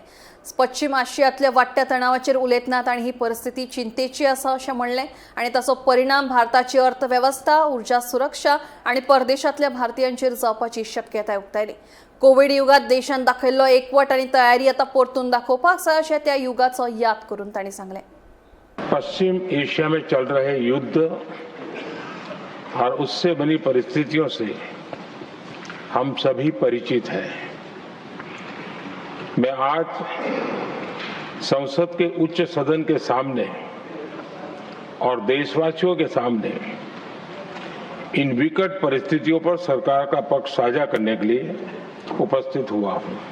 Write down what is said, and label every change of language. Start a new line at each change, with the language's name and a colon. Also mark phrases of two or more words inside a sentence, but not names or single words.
Konkani: पश्चिम आशियांतल्या वाडट्या तणावाचेर उलयतनात तांणी ही परिस्थिती चिंतेची आसा अशें म्हणलें आनी ताचो परिणाम भारताची अर्थवेवस्था, उर्जा सुरक्षा आणि परदेशांतल्या भारतीयांचेर जावपाची शक्यताय उक्तायली। कोविड युगात देशान दाखयल्लो एकवट आनी तयारी आतां परतून दाखोवपाक जाय अशें त्या युगाचो याद करून तांणी सांगलें।
Hindi: पश्चिम एशिया में चल रहे युद्ध और उससे बनी परिस्थितियों से हम सभी परिचित हैं। मैं आज संसद के उच्च सदन के सामने और देशवासियों के सामने इन विकट परिस्थितियों पर सरकार का पक्ष साझा करने के लिए उपस्थित हुआ हूं।